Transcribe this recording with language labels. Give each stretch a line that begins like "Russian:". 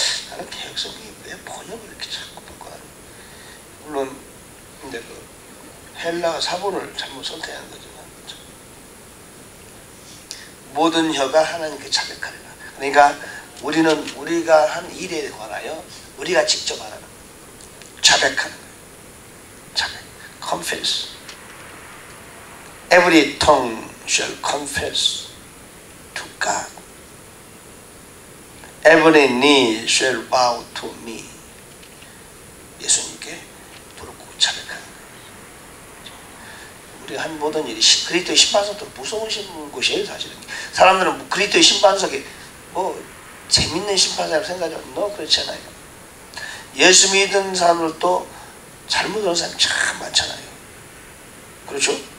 Korean: 나는 개혁성경이 왜 번역을 이렇게 자꾸 바꿔요. 물론 근데 그 헬라 사본을 잘못 선택한 거지만 모든 혀가 하나님께 자백하리라. 그러니까 우리가 한 일에 관하여 우리가 직접 하라는 거예요. 자백하는 거예요. 자백. confess.
English: Every tongue shall confess to God. Every knee shall bow to me.
Korean: 예수님께 부르고 자백하는 거예요. 우리가 한 모든 일이 그리스도의 심판석도 무서우신 곳이에요. 사실은 사람들은 그리스도의 심판석에 뭐 재밌는 심판석이라고 생각하죠. 그렇지 않아요. 예수 믿은 사람들도 잘못하는 사람이 참 많잖아요. 그렇죠?